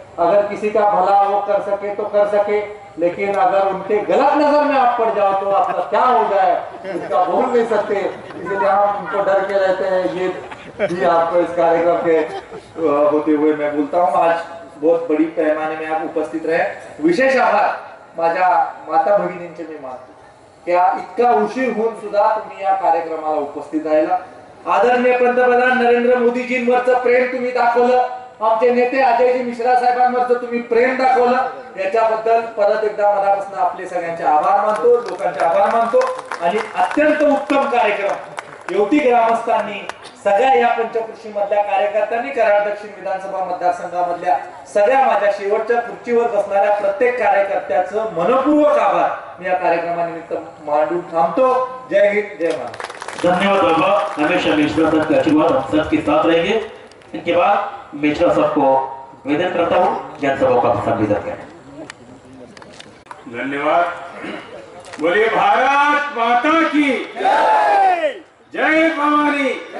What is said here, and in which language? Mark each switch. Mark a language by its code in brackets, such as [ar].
[hi] अगर किसी का भला वो कर सके तो कर सके, लेकिन अगर उनके गलत नजर में आप पड़ जाओ तो आपका क्या हो जाए इसका बोल नहीं सकते. इसलिए हम उनको डर के रहते हैं. ये भी आपको इस कार्यक्रम के होते हुए मैं बोलता हूँ. आज बहुत बड़ी पैमाने में आप उपस्थित रहे. [mr] विशेष आभार माझ्या माता भगिनींचे मी मानतो. क्या इतका उशीर होऊन सुद्धा तुम्ही या कार्यक्रमाला उपस्थित राहिला. आदरणीय पंतप्रधान नरेंद्र मोदीजींवरचं प्रेम तुम्ही दाखवलं. आमचे नेते अजयजी मिश्रा साहेबांवरचं तुम्ही प्रेम दाखवलं. याच्याबद्दल परत एकदा मनापासून आपले सगळ्यांचे आभार मानतो, लोकांचे आभार मानतो. आणि अत्यंत उत्तम कार्यक्रम येवती ग्रामस्थांनी सगळ्या या पंचकृषी मधल्या कार्यकर्त्यांनी, कराड दक्षिण विधानसभा मतदारसंघामधल्या सगळ्या माझ्या शेवटच्या खुर्चीवर बसणाऱ्या प्रत्येक कार्यकर्त्याचं मनपूर्वक आभार मी या कार्यक्रमानिमित्त मांडून थांबतो. जय हिंद, जय महाराष्ट्र. धन्यवाद बाबा. [hi] हमेशा मिश्रा साहब का आशीर्वाद हम सबके साथ रहेंगे. इनके बाद मिश्रा साहब को निवेदन करता हूँ जनसभा का संबोधन करें. धन्यवाद. बोलिए भारत माता की जय. जय भवानी.